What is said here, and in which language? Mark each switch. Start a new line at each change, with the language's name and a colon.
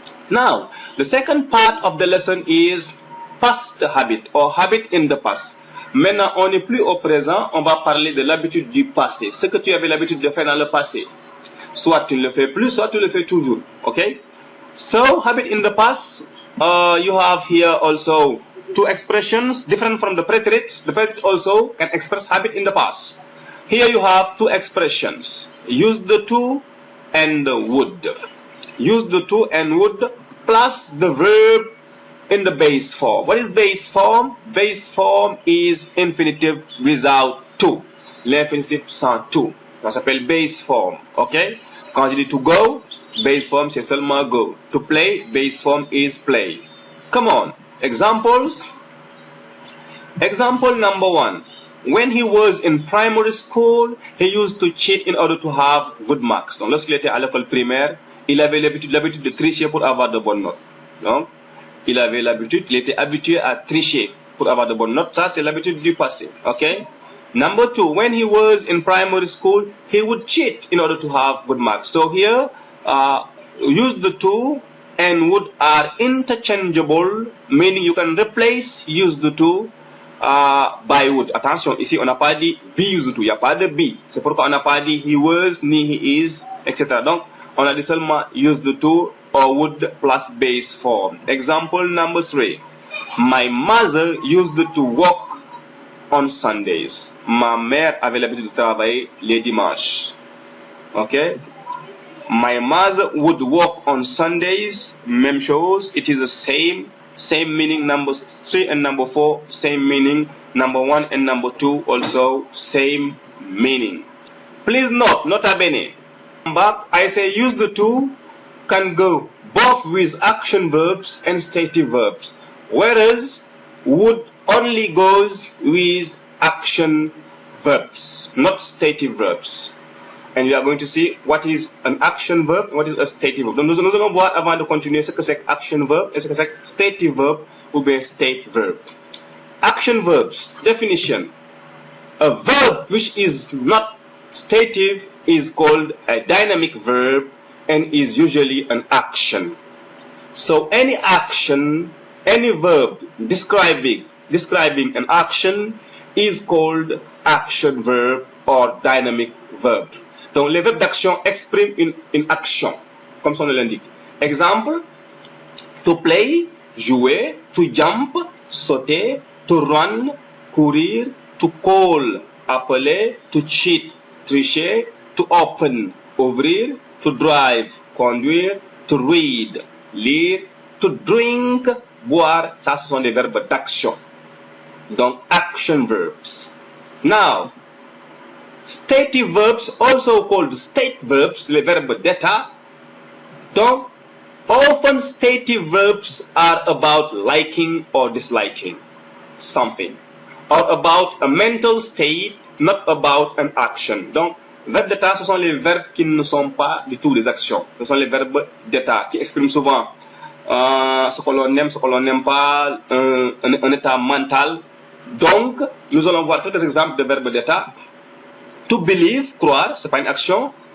English: Now, the second part of the lesson is past habit or habit in the past.
French: Maintenant, on n'est plus au présent, on va parler de l'habitude du passé. Ce que tu avais l'habitude de faire dans le passé. Soit tu ne le fais plus, soit tu le fais toujours.
English: Okay? So, habit in the past, you have here also 2 expressions different from the preterite. The preterite also can express habit in the past. Here you have 2 expressions. Use the to and the would. Use the to and would plus the verb in the base form. What is base form? Base form is infinitive without to.
French: L'infinitif sans to. Ça s'appelle base form. Okay? Quand je dis to go, base form c'est seulement go.
English: To play, base form is play. Come on. Examples. Example number 1. When he was in primary school, he used to cheat in order to have good marks.
French: Donc, lorsqu'il était à l'école primaire, il avait l'habitude de tricher pour avoir de bonnes notes. Donc, il était habitué à tricher pour avoir de bonnes notes. Ça, c'est l'habitude du passé.
English: Okay? Number 2, when he was in primary school, he would cheat in order to have good marks. So here, use the to and would are interchangeable, meaning you can replace use the to by would.
French: Attention, ici on n'a pas dit be used to, il n'y a pas de be. C'est pourquoi on n'a pas dit he was, ni he is, etc. Donc, on a dit seulement
English: use the to or would plus base form. Example number 3. My mother used to work on Sundays.
French: Ma mère avait l'habitude de travailler les dimanches.
English: Okay? My mother would work on Sundays.
French: Même chose.
English: It is the same meaning. Number 3 and number 4, same meaning. Number 1 and number 2, also same meaning. Please note, nota bene. Back, I say use the to can go both with action verbs and stative verbs, whereas would only goes with action verbs, not stative verbs. And we are going to see what is an action verb and what is a stative verb.
French: Donc nous allons voir avant de continuer ce que c'est action verb et ce que c'est stative verb ou bien state verb.
English: Action verbs, definition. A verb which is not stative is called a dynamic verb and is usually an action. So any action, any verb describing an action is called action verb or dynamic verb.
French: Donc les verbes d'action expriment une action, comme son nom l'indique.
English: Exemple, to play, jouer, to jump, sauter, to run, courir, to call, appeler, to cheat, tricher, to open, ouvrir, to drive, conduire, to read, lire, to drink, boire.
French: Ça, ce sont des verbes d'action. Donc, action verbs.
English: Now, stative verbs, also called state verbs,
French: les verbes d'état.
English: Donc, often stative verbs are about liking or disliking something, or about a mental state, not about an action.
French: Donc, verbes d'état, ce sont les verbes qui ne sont pas du tout des actions. Ce sont les verbes d'état qui expriment souvent ce que l'on n'aime pas, un état mental. Donc, nous allons voir quelques exemples de verbes d'état. To believe, croire, c'est pas une action.